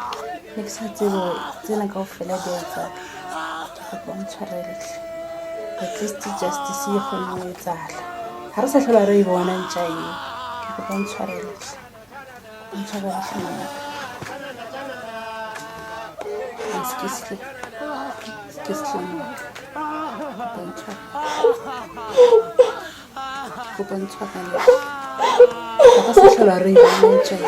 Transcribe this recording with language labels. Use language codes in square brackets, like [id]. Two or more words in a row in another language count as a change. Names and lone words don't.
[st] Ne ke sa tsebe tsena kaofela di a etsahala. Kopa o ntshwarele. [en] At least justice [st] e kgone ho etsahala. [tn] ga re sa tlhola re e bona ntša e ke go bontshwarele mama go bontshwarele ga re sa tlhola re e bona ntša